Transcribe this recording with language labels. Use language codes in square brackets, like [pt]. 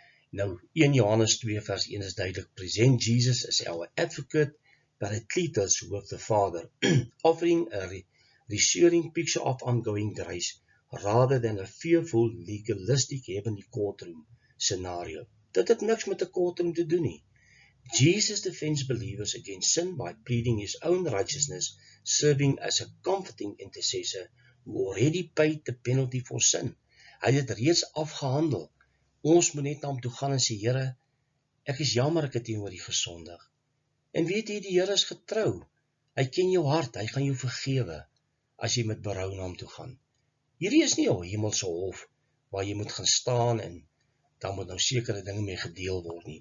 [af] Nou 1 Johannes 2 vers 1 is duidelik, [en] present Jesus as our advocate, Paracletus with the Father, offering a reassuring picture of ongoing grace, rather than a fearful, legalistic heavenly courtroom scenario. [af] Dit het niks met 'n courtroom te doen nie. [en] Jesus defends believers against sin by pleading his own righteousness, serving as a comforting intercessor who already paid the penalty for sin. [af] Hy het dit reeds afgehandel. Ons moet net na hom toe gaan en sê, Here, ek is jammer ek het teenoor U gesondig. En weet jy, die Here is getrou. Hy ken jou hart, hy gaan jou vergewe as jy met berou na hom toe gaan. Hierdie is nie 'n hemelse hof waar jy moet gaan staan en dan moet nou sekere dinge mee gedeel word nie.